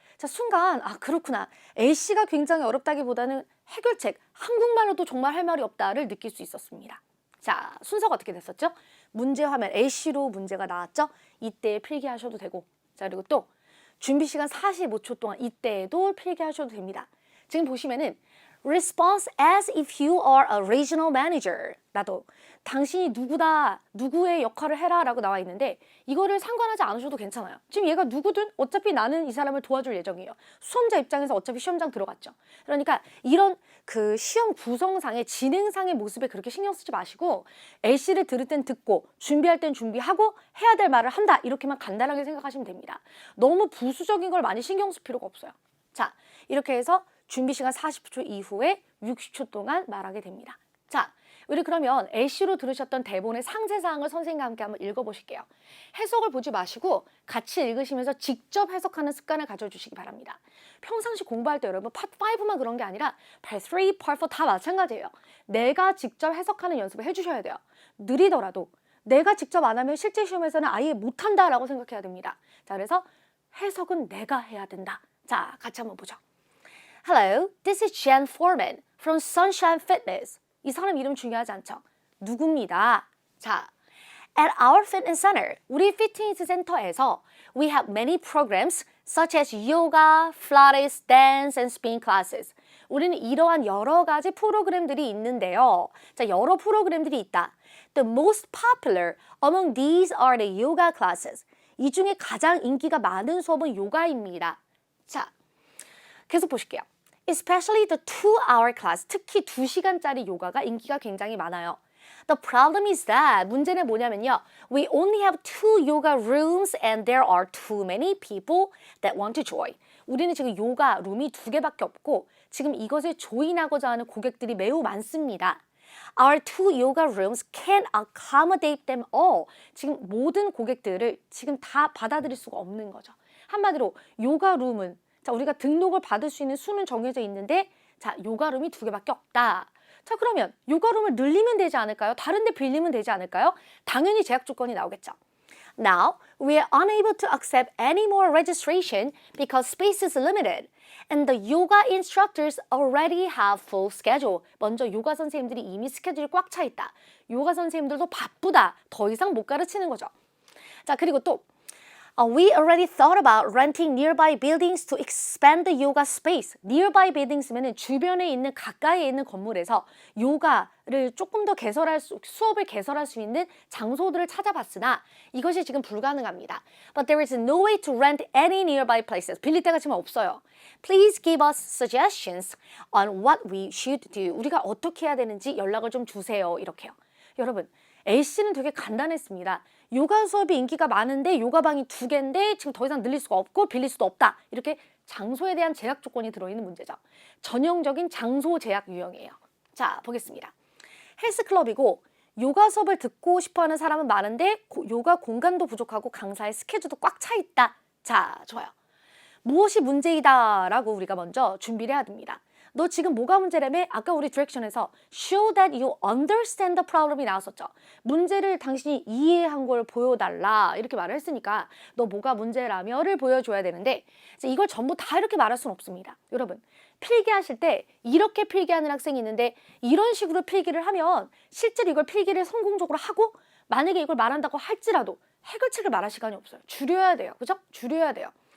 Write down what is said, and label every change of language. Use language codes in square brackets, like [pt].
[ko] 자, 순간 그렇구나. A씨가 굉장히 어렵다기보다는 해결책, 한국말로도 정말 할 말이 없다를 느낄 수 있었습니다. 자, 순서가 어떻게 됐었죠? 문제 화면 A씨로 문제가 나왔죠? 이때 필기하셔도 되고 자, 그리고 또 준비 시간 45초 동안 이때에도 필기하셔도 됩니다. 지금 보시면은 [en] Response as if you are a regional manager. [ko] 나도 당신이 누구다, 누구의 역할을 해라 라고 나와 있는데 이거를 상관하지 않으셔도 괜찮아요. 지금 얘가 누구든 어차피 나는 이 사람을 도와줄 예정이에요. 수험자 입장에서 어차피 시험장 들어갔죠. 그러니까 이런 그 시험 구성상의 진행상의 모습에 그렇게 신경 쓰지 마시고 LC를 들을 땐 듣고 준비할 땐 준비하고 해야 될 말을 한다 이렇게만 간단하게 생각하시면 됩니다. 너무 부수적인 걸 많이 신경 쓸 필요가 없어요. 자, 이렇게 해서 준비 시간 40초 이후에 60초 동안 말하게 됩니다. 자, 우리 그러면 LC로 들으셨던 대본의 상세사항을 선생님과 함께 한번 읽어보실게요. 해석을 보지 마시고 같이 읽으시면서 직접 해석하는 습관을 가져주시기 바랍니다. 평상시 공부할 때 여러분 파트 5만 그런 게 아니라 파트 3, 파트 4 다 마찬가지예요. 내가 직접 해석하는 연습을 해주셔야 돼요. 느리더라도 내가 직접 안 하면 실제 시험에서는 아예 못한다라고 생각해야 됩니다. 자, 그래서 해석은 내가 해야 된다. 자, 같이 한번 보죠. [en] Hello, this is Jan Foreman from Sunshine Fitness. [ko] 이 사람 이름 중요하지 않죠? 누굽니다. [en] 자, at our fitness center, [ko] 우리 피트니스 센터에서 [en] we have many programs such as yoga, Pilates, dance, and spin classes. [ko] 우리는 이러한 여러 가지 프로그램들이 있는데요. 자, 여러 프로그램들이 있다. [en] The most popular among these are the yoga classes. [ko] 이 중에 가장 인기가 많은 수업은 요가입니다. 자, 계속 보실게요. [en] Especially the 2-hour class, [ko] 특히 2시간짜리 요가가 인기가 굉장히 많아요. [en] The problem is that, [ko] 문제는 뭐냐면요. [en] We only have 2 yoga rooms and there are too many people that want to join. [ko] 우리는 지금 요가 룸이 2개밖에 없고 지금 이것에 조인하고자 하는 고객들이 매우 많습니다. [en] Our 2 yoga rooms can't accommodate them all. [ko] 지금 모든 고객들을 지금 다 받아들일 수가 없는 거죠. 한마디로 요가 룸은 자, 우리가 등록을 받을 수 있는 수는 정해져 있는데 자, 요가룸이 2개밖에 없다. 자, 그러면 요가룸을 늘리면 되지 않을까요? 다른 데 빌리면 되지 않을까요? 당연히 제약 조건이 나오겠죠. [en] Now, we are unable to accept any more registration because space is limited. And the yoga instructors already have full schedule. [ko] 먼저 요가 선생님들이 이미 스케줄이 꽉 차 있다. 요가 선생님들도 바쁘다. 더 이상 못 가르치는 거죠. 자, 그리고 또 [en] We already thought about renting nearby buildings to expand the yoga space. [ko] Nearby buildings면은 주변에 있는 가까이에 있는 건물에서 요가를 조금 더 수업을 개설할 수 있는 장소들을 찾아봤으나 이것이 지금 불가능합니다. [en] But there is no way to rent any nearby places. [ko] 빌릴 데가 지금 없어요. [en] Please give us suggestions on what we should do. [ko] 우리가 어떻게 해야 되는지 연락을 좀 주세요. 이렇게요. 여러분, LC는 되게 간단했습니다. 요가 수업이 인기가 많은데 요가방이 2개인데 지금 더 이상 늘릴 수가 없고 빌릴 수도 없다. 이렇게 장소에 대한 제약 조건이 들어있는 문제죠. 전형적인 장소 제약 유형이에요. 자, 보겠습니다. 헬스클럽이고 요가 수업을 듣고 싶어하는 사람은 많은데 요가 공간도 부족하고 강사의 스케줄도 꽉 차 있다. 자, 좋아요. 무엇이 문제이다 라고 우리가 먼저 준비를 해야 됩니다. 너 지금 뭐가 문제라며? 아까 우리 디렉션에서 [en] show that you understand the problem [ko] 이 나왔었죠. 문제를 당신이 이해한 걸 보여달라 이렇게 말을 했으니까 너 뭐가 문제라며를 보여줘야 되는데 이걸 전부 다 이렇게 말할 수는 없습니다. 여러분, 필기하실 때 이렇게 필기하는 학생이 있는데 이런 식으로 필기를 하면 실제로 이걸 필기를 성공적으로 하고 만약에 이걸 말한다고 할지라도 해결책을 말할 시간이 없어요. 줄여야 돼요. 그죠? 줄여야 돼요.